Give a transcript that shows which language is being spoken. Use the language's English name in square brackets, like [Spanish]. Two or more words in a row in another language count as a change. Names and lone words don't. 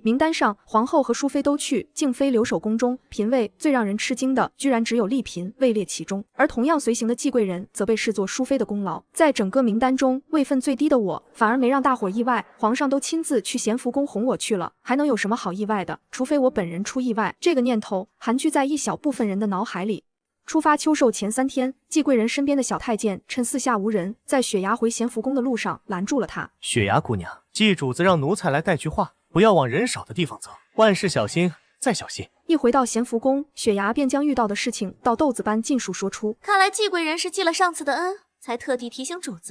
[Chinese] 名單上皇後和淑妃都去，竟非留守宮中，嫔位最讓人吃驚的居然只有麗嫔位列其中，而同樣隨行的季貴人則被視作淑妃的功勞。在整個名單中位分最低的我，反而沒讓大夥意外，皇上都親自去咸福宮哄我去了，還能有什麼好意外的？除非我本人出意外。這個念頭盤踞在一小部分人的腦海裡。出發秋壽前3天，季貴人身邊的小太監趁四下無人，在雪崖回咸福宮的路上攔住了他。雪崖姑娘，季主子讓奴才來帶句話，不要往人少的地方走，萬事小心再小心。一回到咸福宮，雪崖便將遇到的事情倒豆子般盡數說出。看來季貴人是記了上次的恩，才特地提醒主子。